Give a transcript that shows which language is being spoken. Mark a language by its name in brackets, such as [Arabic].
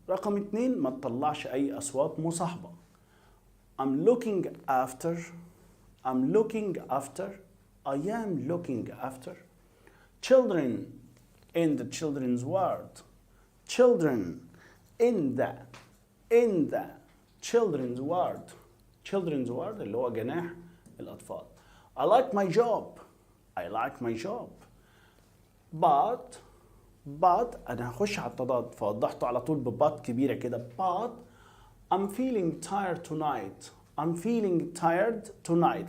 [Arabic] رقم 2 ما تطلعش أي أصوات مصاحبة. [English] I'm looking after. I'm looking after. I am looking after children in the children's ward. Children in the children's ward. Children's ward [Arabic] اللي هو جناح الأطفال. [English] I like my job. I like my job. [Arabic] But أنا هخش على التضاد فوضحته على طول ببات كبيرة كده. [English] But I'm feeling tired tonight. I'm feeling tired tonight.